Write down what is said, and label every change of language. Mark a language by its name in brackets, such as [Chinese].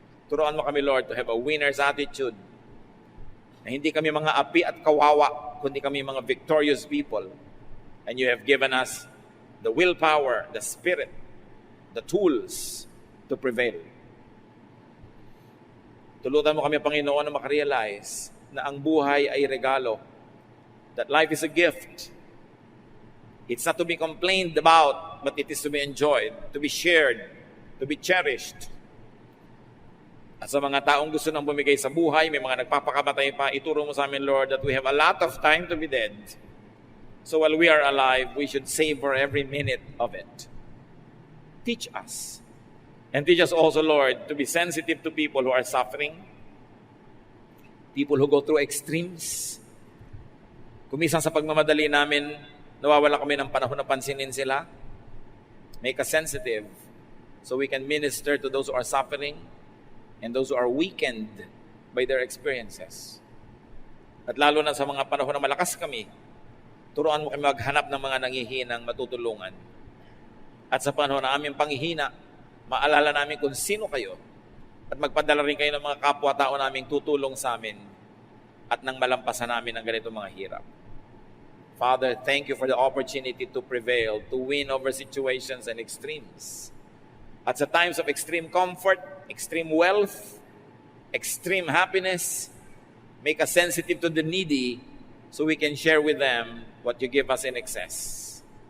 [Filipino] Turuan mo kami, Lord, [English] to have a winner's attitude. [Filipino] Na hindi kami mga api at kawawa, kundi kami mga [English] victorious people. And you have given us the willpower, the spirit, the tools to prevail. [Filipino] Tulutan mo kami, Panginoon, na makarealize na ang buhay ay regalo. [English] That life is a gift. It's not to be complained about, but it is to be enjoyed, to be shared, to be cherished. [Filipino] At sa mga taong gusto nang bumigay sa buhay, may mga nagpapakamatay pa, ituro mo sa amin, Lord, [English] that we have a lot of time to be dead. So while we are alive, we should savor every minute of it. Teach us. And teach us also, Lord, to be sensitive to people who are suffering, people who go through extremes. [Filipino] Kumisan sa pagmamadali namin, nawawala kami ng panahon na pansinin sila. [English] Make us sensitive so we can minister to those who are suffering and those who are weakened by their experiences. [Filipino] At lalo na sa mga panahon na malakas kami, turuan mo kami maghanap ng mga nangihinang matutulungan. At sa panahon na aming panghihina, maalala namin kung sino kayo at magpadala rin kayo ng mga kapwa-tao naming tutulong sa amin at nang malampasan namin ang ganitong mga hirap. [English] Father, thank you for the opportunity to prevail, to win over situations and extremes. [Filipino] At sa [English] times of extreme comfort, extreme wealth, extreme happiness, make us sensitive to the needy so we can share with them what you give us in excess.